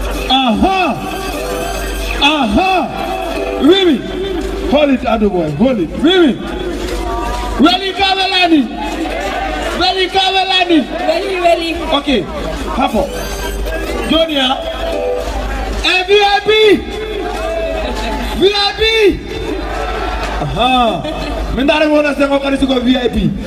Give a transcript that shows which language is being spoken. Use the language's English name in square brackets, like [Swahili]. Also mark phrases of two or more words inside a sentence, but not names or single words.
[French] Aha. Aha. Oui, oui. [English] Hold it, Ado boy. Hold it. [French] Oui, oui. [Fula] Weli ka welani. Weli ka welani. Weli, weli. Ok. Hapo. Joni, ah. Eh, V I P. V I P. Aha. Min dara mo na se ko kadi siko V I P.